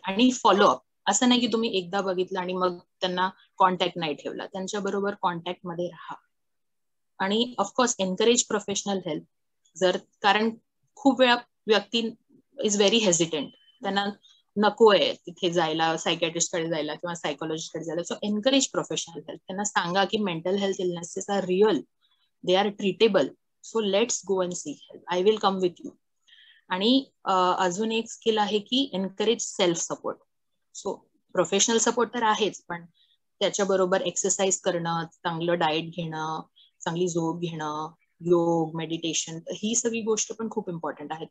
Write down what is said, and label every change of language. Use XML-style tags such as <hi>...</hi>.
<mr>आणि फॉलोअप, असं नाही की तुम्ही एकदा बघितलं आणि मग त्यांना कॉन्टॅक्ट नाही ठेवला, त्यांच्या बरोबर कॉन्टॅक्ट मध्ये राहा. आणि</mr> <en>Of course encourage professional help.</en> <mr>कारण खूप वेळा व्यक्ती</mr> <en>is very hesitant,</en> <mr>त्यांना नको आहे तिथे जायला, सायकॅट्रिस्टकडे जायला किंवा सायकोलॉजिस्टकडे जायला.</mr> <en>So encourage professional help.</en> <mr>त्यांना सांगा की</mr> <en>Mental health illnesses are real, they are treatable. So let's go and see help, I will come with you.</en> <mr>आणि अजून एक स्किल आहे की encourage self support. So professional support तर आहेच, पण त्याच्याबरोबर एक्सरसाइज करणं, चांगलं डाएट घेणं, चांगली झोप घेणं, योग, मेडिटेशन, ही सगळी गोष्ट पण खूप इम्पॉर्टंट आहे.</mr>